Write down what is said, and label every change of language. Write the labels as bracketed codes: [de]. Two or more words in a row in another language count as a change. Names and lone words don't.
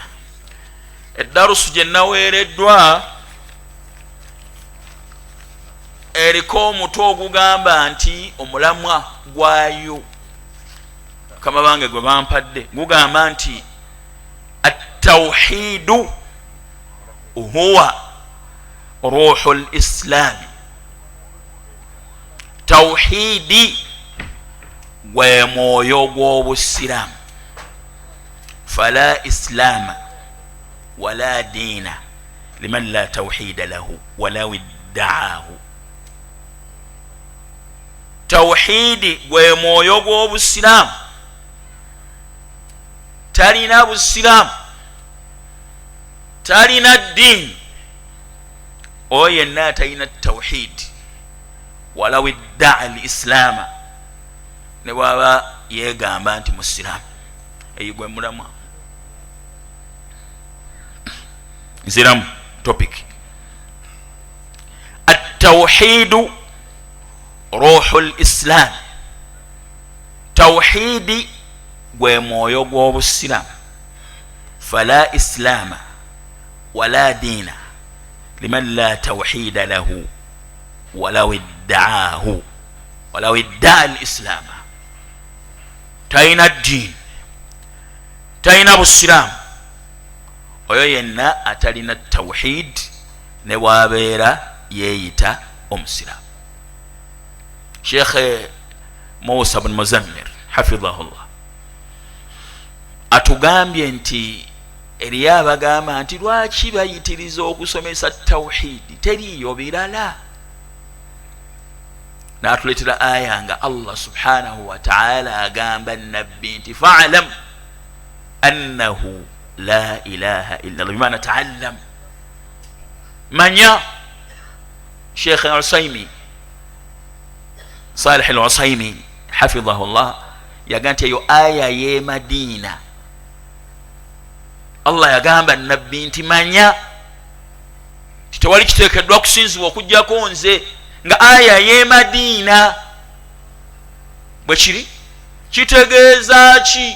[lg] Eddarusu gye naweereddwa eriko omutwe ogugamba nti omulamwa gwayo kama bange gwe bampadde gugamba nti [ar] التوحيد هو روح الإسلام. [lg] Tawhidi gwe mwoyo gw'obusiramu. [ar] فلا إسلام ولا دين لمن لا توحيد له ولو ادعاه. [lg] Tawhidi gwe mwoyo gw'obusiramu. Talina busiramu, talina ddiini oyo yenna atalina tawhidi [ar] ولو ادعى الإسلام [lg] ne bwaba yeegamba nti musiraamu. Eyo gwe mulamwa. Nziramu topic. [ar] التوحيد روح الإسلام. [lg] Tawhidi gwe mwoyo gw'obusiramu. [ar] فلا إسلام ولا دين لمن لا توحيد له ولو ادعاه ولو ادعى الإسلام. [lg] Talina ddiini, talina busiraamu oyo yenna atalina tawhid ne bwabeera yeeyita omusiraamu. Sheikh Musa bin Muzammir hafidhahullah atugambye nti eriyo abagamba nti lwaki bayitiriza okusomesa tawhidi teriyo birala. N'atuleetera aya nga [ar] الله سبحانه وتعالى [lg] agamba nabbi nti [ar] فاعلم أنه لا إله إلا الله بمعنى تعلم, [lg] manya. Sheikh al-Usaymi, Salih al-Usaymi [ar] حفظه الله, [lg] yagamba eyo aya ye Madina, Allah yagamba nabbi nti manya tewali kiteekeddwa kusinzibwa okujjako nze, nga aya ye Madina bwe kiri kitegeeza ki?